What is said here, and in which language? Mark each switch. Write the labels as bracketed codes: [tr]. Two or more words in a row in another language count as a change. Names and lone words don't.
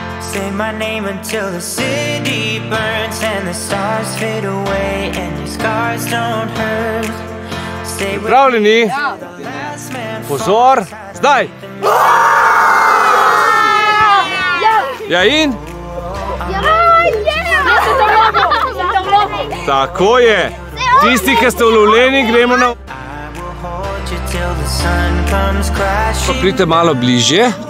[en] Say my name until the city burns and the stars fade away and your scars don't hurt. Stay with [sl] Pripravljeni? Pozor, zdaj! Ja in? Tako je! Tisti, ki ste ulovljeni, gremo na... Pa pridite malo bližje.